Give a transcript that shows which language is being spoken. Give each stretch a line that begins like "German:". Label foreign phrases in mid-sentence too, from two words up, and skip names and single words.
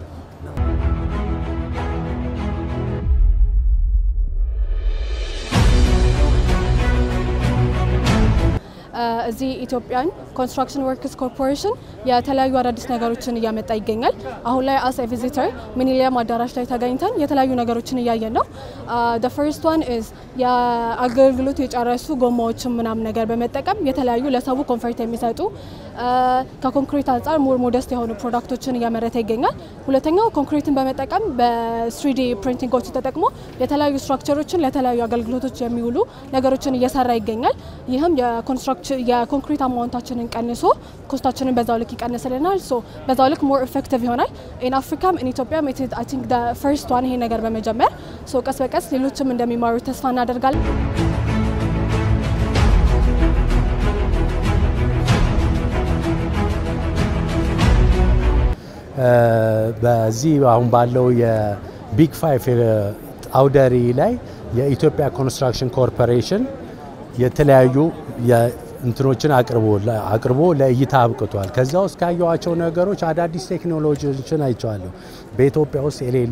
Amharic: እዚህ ኢትዮጵያን ኮንስትራክሽን ወርክስ ኮርፖሬሽን የተለያዩ አዳዲስ ነገሮችን እያመጣ ይገኛል አሁን ላይ
English: as a visitor
Amharic: ሚኒሊየም አዳራሽ ላይ ተገኝተን የተለያዩ ነገሮችን እያየን ነው
English: the first one is
Amharic: የአገልግሎት የጨረሱ ጎማዎችን ምናምን ነገር በመጠቀም የተለያዩ ለሰው ኮምፎርት የሚሰጡ ከኮንክሪት አንፃር ሞር ሞደስት የሆኑ ፕሮዳክቶችን እያመረተ ይገኛል ሁለተኛው ኮንክሪትን በመጠቀም በ3D ፕሪንቲንጎች ተጠቅሞ የተለያዩ ስትራክቸሮችን ለተለያዩ አገልግሎቶች የሚውሉ ነገሮችን እየሰራ ይገኛል ይህም የኮንክሪት አማውንታችንን ቀንሶ ኮስታችንን በዛው ልክ ይቀንስልናል ሶ በዛው ልክ
English: more effective
Amharic: ይሆናል
English: in Africa in Ethiopia I think the first one
Amharic: ይሄ ነገር በመጀመር ሶ ቀስ በቀስ ሌሎችም እንደሚማሩ ተስፋ እናደርጋለን በዚህ አሁን ባለው የቢግ 5 አውደሪ ላይ የኢትዮጵያ ኮንስትራክሽን ኮርፖሬሽን የተለያዩ እንትኖችን አቅርቦ ለእይታ አብቅቷል ከዛ ውስጥ ካየዋቸው ነገሮች አዳዲስ ቴክኖሎጂዎችን አይቻለሁ በኢትዮጵያ ውስጥ የሌሉ